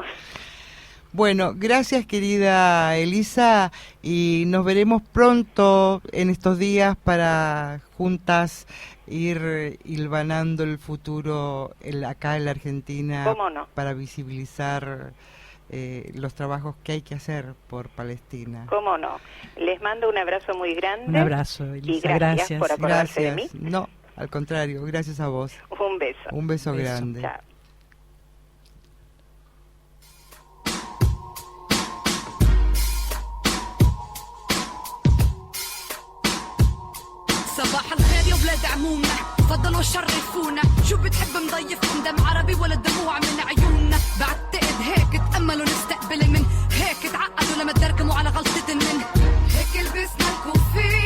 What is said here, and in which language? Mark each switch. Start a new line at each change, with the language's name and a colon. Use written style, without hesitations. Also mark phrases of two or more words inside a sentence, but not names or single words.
Spanish: Bueno, gracias, querida Elisa, y nos veremos pronto en estos días para juntas ir hilvanando el futuro acá en la Argentina. ¿Cómo no? Para visibilizar los trabajos que hay que hacer por Palestina. ¿Cómo no? Les mando un abrazo muy grande. Un abrazo, Elisa. Y gracias por acordarse de mí. No, al contrario, gracias a vos. Un beso. Un beso grande. Chao.
Arabic: صباح الخير يا ولاد عمومنا فضلوا شرفونا شو بتحب مضيفكم دم عربي ولا دموع من عيوننا بعتقد هيك تأملوا نستقبل من هيك تعقدوا لما تدركموا على غلطة من هيك لبسنا الكوفة الكوفية